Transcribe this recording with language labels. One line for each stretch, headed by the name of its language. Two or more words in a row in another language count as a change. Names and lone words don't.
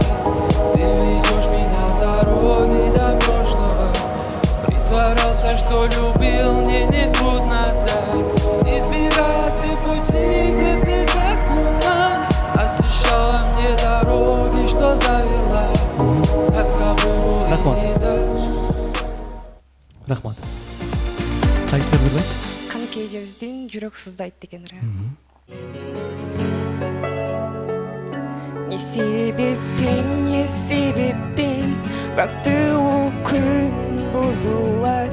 Russian: Ты ведешь меня в дороге до прошлого. Притворялся, что любил, мне не трудно, да. Избегая все пути, где ты как луна, освещала мне дороги, что завела. Тоска была
Kyrgyz: Рахмат.
Russian: не дашь.
Kyrgyz: Рахмат. Кайсыларды билесиз? Каныкей Жевиздин жүрөк сыздайт деген ыры. Не себептен бактылуу күн бузулат.